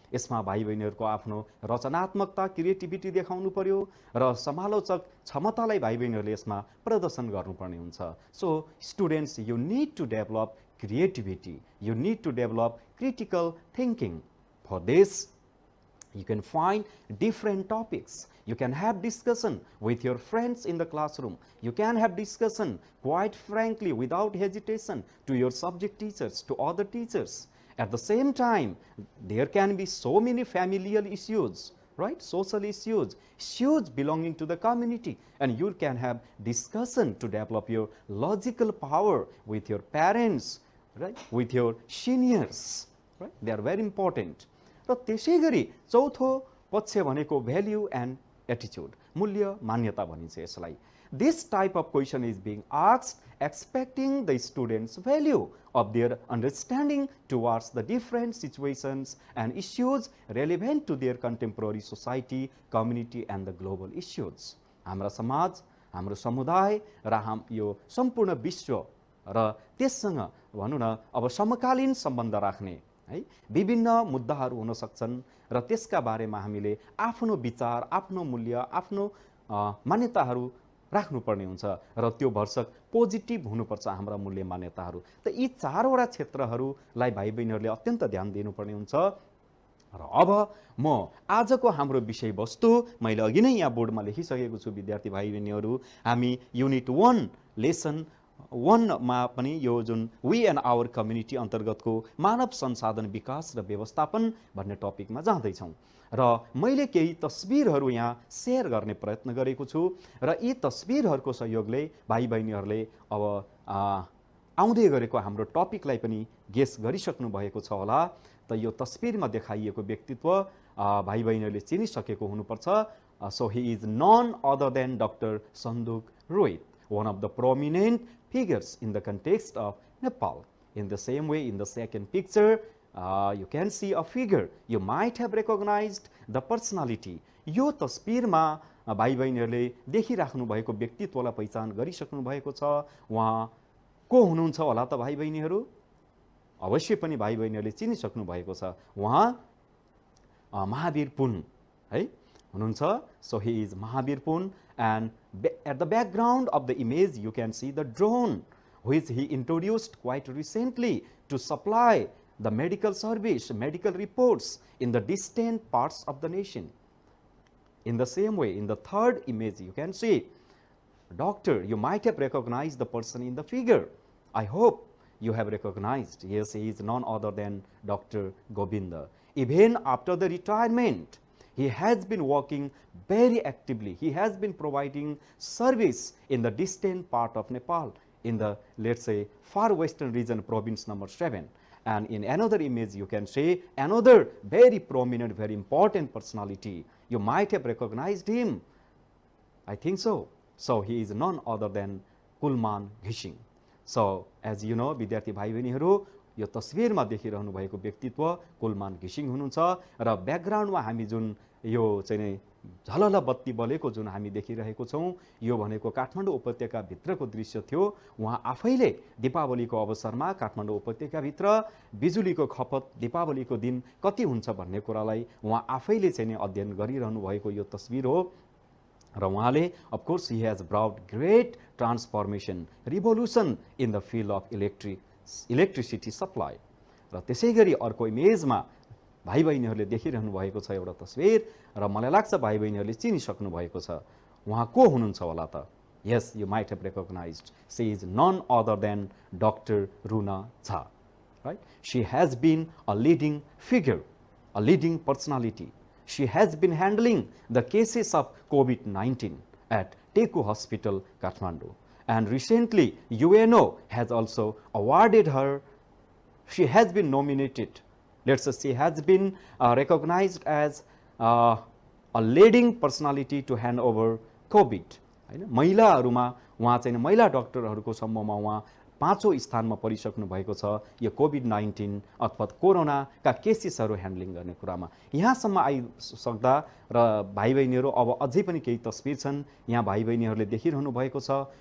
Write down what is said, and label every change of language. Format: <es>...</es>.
<ne>यसमा भाइ बहिनीहरूको आफ्नो रचनात्मकता, क्रिएटिभिटी देखाउनु पर्यो र समालोचक क्षमतालाई भाइ बहिनीहरूले यसमा प्रदर्शन गर्नुपर्ने हुन्छ.</ne> <en>So students, you need to develop creativity, you need to develop critical thinking. For this you can find different topics You can have discussion with your friends in the classroom. You can have discussion quite frankly without hesitation to your subject teachers, to other teachers. At the same time, there can be so many familial issues, right? Social issues, issues belonging to the community, and you can have discussion to develop your logical power with your parents, right? With your seniors, right? They are very important.</en> <ne>र त्यसै गरी चौथो पक्ष भनेको</ne> <en>value and attitude,</en> <ne>मूल्य मान्यता भनिन्छ यसलाई.</ne> <en>This type of question is being asked expecting the students' value of their understanding towards the different situations and issues relevant to their contemporary society, community and the global issues.</en> <ne>हाम्रा समाज, हाम्रो समुदाय र यो सम्पूर्ण विश्व र त्यससँग भनौँ न अब समकालीन सम्बन्ध राख्ने है विभिन्न मुद्दाहरू हुन सक्छन् र त्यसका बारेमा हामीले आफ्नो विचार, आफ्नो मूल्य, आफ्नो मान्यताहरू राख्नुपर्ने हुन्छ र त्यो भरसक पोजिटिभ हुनुपर्छ हाम्रा मूल्य मान्यताहरू. त यी चारवटा क्षेत्रहरूलाई भाइ बहिनीहरूले अत्यन्त ध्यान दिनुपर्ने हुन्छ. र अब म आजको हाम्रो विषयवस्तु मैले अघि नै यहाँ बोर्डमा लेखिसकेको छु विद्यार्थी भाइ बहिनीहरू. हामी युनिट 1 लेसन 1 मा पनि यो जुन वी एन्ड आवर कम्युनिटी अन्तर्गतको मानव संसाधन विकास र व्यवस्थापन भन्ने टपिकमा जाँदैछौँ. र मैले केही तस्बिरहरू यहाँ सेयर गर्ने प्रयत्न गरेको छु र यी तस्बिरहरूको सहयोगले भाइ बहिनीहरूले अब आउँदै गरेको हाम्रो टपिकलाई पनि गेस गरिसक्नु भएको छ होला. त यो तस्बिरमा देखाइएको व्यक्तित्व भाइ बहिनीहरूले चिनिसकेको हुनुपर्छ.</ne> <en>So he is none other than doctor Sanduk Rohit, one of the prominent figures in the context of Nepal. In the same way, in the second picture, you can see a figure. You might have recognized the personality.</en> <ne>यो तस्बिरमा भाइ बहिनीहरूले देखिराख्नु भएको व्यक्तित्वलाई पहिचान गरिसक्नु भएको छ. उहाँ को हुनुहुन्छ होला त भाइ बहिनीहरू? अवश्य पनि भाइ बहिनीहरूले चिनिसक्नु भएको छ. उहाँ महावीर पुन है हुनुहुन्छ.</ne> <en>So he is Mahavir Pun, and at the background of the image you can see the drone which he introduced quite recently to supply the medical service, medical reports in the distant parts of the nation. In the same way, in the third image you can see doctor. You might have recognized the person in the figure. I hope you have recognized. Yes, he is none other than Dr. Govinda. Even after the retirement, he has been working very actively. He has been providing service in the distant part of Nepal, in the, let's say, far western region, province number 7. And in another image you can see another very prominent, very important personality. You might have recognized him. I think so. So he is none other than Kulman Ghishing. So as you know,</en> <ne>विद्यार्थी भाइ बहिनीहरू, यो तस्बिरमा देखिरहनु भएको व्यक्तित्व कुलमान घिसिङ हुनुहुन्छ. र ब्याकग्राउन्डमा हामी जुन यो चाहिँ नै झलल बत्ती बलेको जुन हामी देखिरहेको छौँ, यो भनेको काठमाडौँ उपत्यका भित्रको दृश्य थियो. उहाँ आफैले दीपावलीको अवसरमा काठमाडौँ उपत्यकाभित्र बिजुलीको खपत दीपावलीको दिन कति हुन्छ भन्ने कुरालाई उहाँ आफैले चाहिँ नै अध्ययन गरिरहनु भएको यो तस्बिर हो. र उहाँले</ne> <en>Of course he has brought great transformation, revolution in the field of electricity supply.</en> <ne>र त्यसै गरी अर्को इमेजमा भाइ बहिनीहरूले देखिरहनु भएको छ एउटा तस्बिर, र मलाई लाग्छ भाइ बहिनीहरूले चिनिसक्नु भएको छ. उहाँ को हुनुहुन्छ होला त?</ne> <en>Yes, you might have recognized. She is none other than doctor Runa Jha. Right, she has been a leading figure, a leading personality. She has been handling the cases of COVID-19 at Teku Hospital, Kathmandu. And recently, UNO has also awarded her, she has been nominated, let's say she has been recognized as a leading personality to hand over COVID.</en> <ne>महिलाहरूमा उहाँ चाहिँ महिला डाक्टरहरूको समूहमा उहाँ 5औं स्थानमा परिसक्नु भएको छ यो कोभिड-19 अथवा कोरोनाका केसेसहरू ह्यान्डलिङ गर्ने कुरामा. यहाँसम्म आइसक्दा र भाइ बहिनीहरू अब अझै पनि केही तस्बिर छन् यहाँ भाइ बहिनीहरूले देखिरहनु भएको छ.</ne>